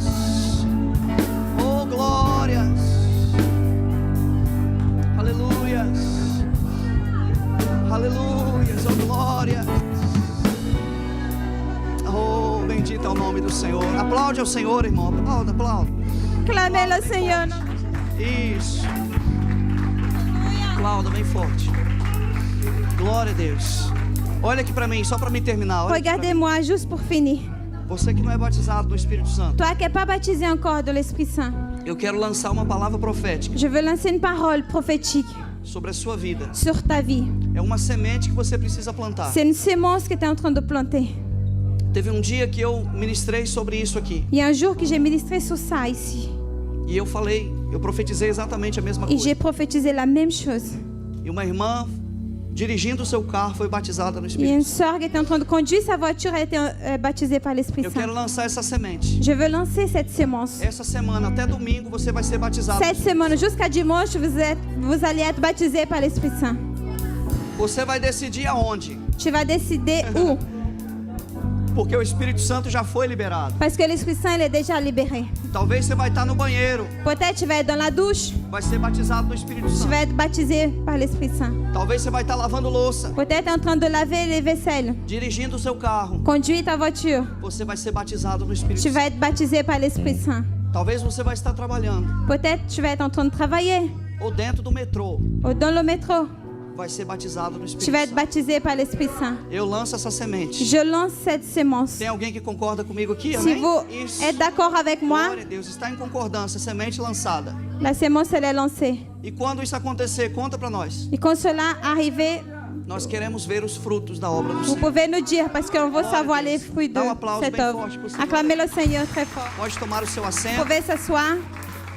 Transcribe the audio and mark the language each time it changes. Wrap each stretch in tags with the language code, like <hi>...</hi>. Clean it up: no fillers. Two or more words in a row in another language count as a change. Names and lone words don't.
<pt>Oh, glórias. Aleluias. Aleluias. Oh, glórias. Oh, bendito é o nome do Senhor. Aplaude ao Senhor, irmão. Aplauda, aplauda.</pt> <fr>Clamez le Seigneur.</fr> <pt>Isso. Aplauda bem forte. Glória a Deus. Olha aqui para mim, só para me terminar.</pt> <fr>Regardez-moi juste pour finir.</fr> <pt>Você que não é batizado no Espírito Santo,</pt> <fr>Toi qui n'es pas baptisé encore de l'Esprit Saint,</fr> <pt>eu quero lançar uma palavra profética</pt> <fr>je veux lancer une parole prophétique</fr> <pt>sobre a sua vida.</pt> <fr>sur ta vie.</fr> <pt>É uma semente que você precisa plantar.</pt> <fr>C'est une sémence que tu es en train de planter.</fr> <pt>Teve um dia que eu ministrei sobre isso aqui.</pt> <fr>Il y a un jour que j'ai ministré sur ça ici.</fr> <pt>E eu profetizei exatamente a mesma</pt> <fr>Et j'ai</fr> <pt>coisa.</pt> <fr>prophétisé la même chose.</fr> <pt>E uma irmã, dirigindo o seu carro, foi batizada no</pt> <fr>Il y a une</fr> <pt>Espírito Santo.</pt> <fr>sœur qui était en train de conduire sa voiture, elle a été baptisée par l'Esprit</fr> <pt>Eu quero</pt> <fr>Saint.</fr> <pt>lançar essa semente.</pt> <fr>Je veux lancer cette sémence.</fr> <pt>Essa semana, até domingo, você vai ser batizado.</pt> <fr>Cette semaine, jusqu'à dimanche, vous allez être baptisés par l'Esprit Saint.</fr> <pt>Você vai decidir aonde.</pt> <fr>Tu vas décider où.</fr> <pt>Porque o Espírito Santo já foi liberado.</pt> <fr>Parce que l'Esprit Saint, il est déjà libéré.</fr> <pt>Talvez você vai estar no banheiro,</pt> <fr>Peut-être tu vas être dans la douche,</fr> <pt>vai ser batizado no Espírito</pt> <fr>tu</fr> <pt>Santo.</pt> <fr>vas être baptisé par l'Esprit Saint.</fr> <pt>Talvez você vai estar lavando louça,</pt> <fr>Peut-être en train de laver les vaisselles,</fr> <pt>dirigindo o seu carro,</pt> <fr>conduire ta voiture,</fr> <pt>você vai ser batizado no Espírito</pt> <fr>tu</fr> <pt>Santo.</pt> <fr>vas être baptisé par l'Esprit Saint.</fr> <pt>Talvez você vai estar trabalhando,</pt> <fr>Peut-être tu vas être en train de travailler,</fr> <pt>ou dentro do metrô,</pt> <fr>ou dans le métro,</fr> <pt>vai ser batizado no</pt> <fr>tu</fr> <pt>Espírito</pt> <fr>vas être</fr> <pt>Santo.</pt> <fr>baptisé par l'Esprit Saint.</fr> <pt>Eu lanço essa semente.</pt> <fr>Je lance cette sémence.</fr> <pt>Tem alguém que concorda comigo aqui?</pt> <fr>Si</fr> <pt>Amém?</pt> <fr>vous</fr> <pt>Isso.</pt> <fr>êtes d'accord avec moi,</fr> <pt>Glória a Deus, está em concordância, semente lançada.</pt> <fr>la sémence, elle est lancée.</fr> <pt>E quando isso acontecer, conta para nós.</pt> <fr>Et quand cela arrive,</fr> <pt>Nós queremos ver os frutos da obra do</pt> <fr>vous</fr> <pt>Senhor.</pt> <fr>pouvez nous dire, parce qu'on veut savoir les fruits de</fr> <pt>Dá um aplauso</pt> <fr>cette</fr> <pt>bem</pt> <fr>œuvre.</fr> <pt>forte pro Senhor.</pt> <fr>Acclamez le Seigneur très fort.</fr> <pt>Pode tomar o seu</pt> <fr>Vous</fr> <pt>assento.</pt> <fr>pouvez s'asseoir.</fr>